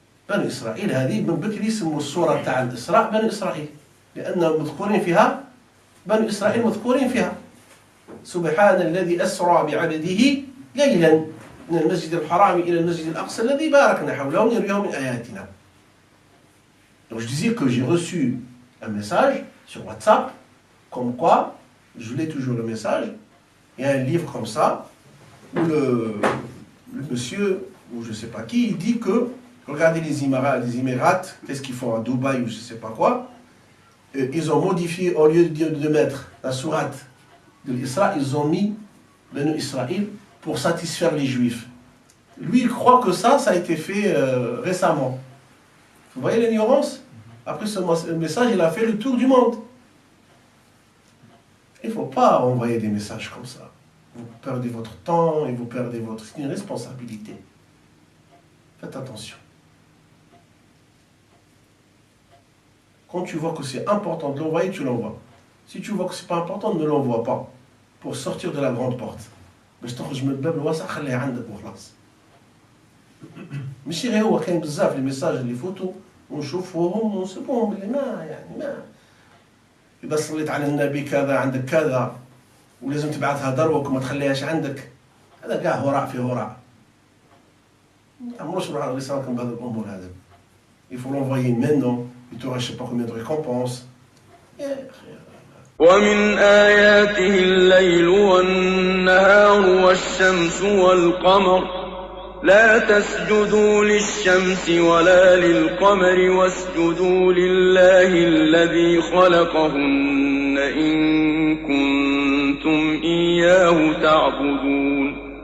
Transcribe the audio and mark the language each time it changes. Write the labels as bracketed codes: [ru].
[ar] بني إسرائيل هذه من بكري يسموا السورة تاع الإسراء بني إسرائيل، لأن مذكورين فيها بني إسرائيل مذكورين فيها. سبحان الذي أسرى بعبده ليلا من المسجد الحرام إلى المسجد الأقصى الذي باركنا حوله لنريه من آياتنا. [fr] Donc je disais que j'ai reçu un message sur WhatsApp, comme quoi, je lis toujours le message. Il y a un livre comme ça, où le monsieur, ou je ne sais pas qui, il dit que, regardez les Émirats, qu'est-ce qu'ils font à Dubaï ou je ne sais pas quoi, ils ont modifié, au lieu de mettre la sourate de l'Isra, ils ont mis Banu Israël pour satisfaire les Juifs. Lui, il croit que ça a été fait récemment. Vous voyez l'ignorance? Après ce message, il a fait le tour du monde. Il ne faut pas envoyer des messages comme ça. Vous perdez votre temps et vous perdez votre... C'est une responsabilité. Faites attention. Quand tu vois que c'est important de l'envoyer, tu l'envoies. Si tu vois que ce n'est pas important, ne l'envoie pas. Pour sortir de la grande porte. [ar] باش تخرج من الباب الواسع خليها عندك وخلاص. ماشي غير هو كاين بزاف لي ميساج اللي يفوتوا ونشوفوهم ونسيبوهم اللي ما إذا صليت على النبي كذا عندك كذا ولازم تبعثها دروك وما تخليهاش عندك، هذا كاع هراء في هراء. ما تعمروش روح رسالكم بهذه الأمور هذا. [fr] Il faut l'envoyer maintenant, il t'aura je sais pas combien de récompenses. [ar] ومن آياته الليل والنهار والشمس والقمر لا تسجدوا للشمس ولا للقمر واسجدوا لله الذي خلقهن إن كنتم إياه تعبدون.